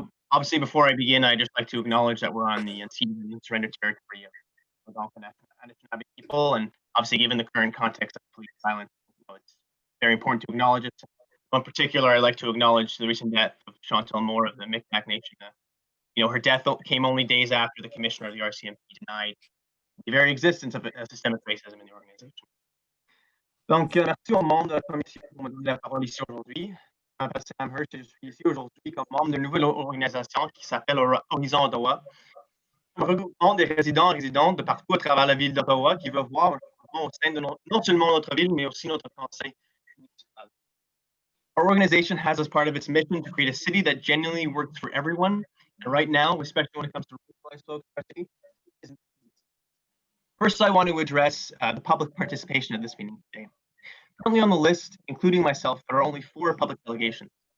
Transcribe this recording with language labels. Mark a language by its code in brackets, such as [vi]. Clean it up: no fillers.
[en] Obviously, before I begin, I'd just like to acknowledge that we're on the unceded and surrendered territory of Algonquin and Anishinaabe people, and obviously, given the current context of police violence, it's very important to acknowledge it. In particular, I'd like to acknowledge the recent death of Chantal Moore of the Micmac Nation. Her death came only days after the commissioner of the RCMP denied the very existence of systemic racism in the organization. [fr] Donc, merci au monde de la commission pour me donner la parole ici aujourd'hui. Je m'appelle Sam Hirsch et je suis ici aujourd'hui comme membre d'une nouvelle organisation qui s'appelle Horizon Ottawa. Un regroupement des résidents et résidentes de partout à travers la ville d'Ottawa qui veut voir un changement au sein de non seulement notre ville, mais aussi notre conseil municipal. [en] Our organization has as part of its mission to create a city that genuinely works for everyone. And right now, especially when it comes to racialized folks in our city, first, I want to address the public participation at this meeting today. Currently on the list, including myself, there are only 4 public delegations.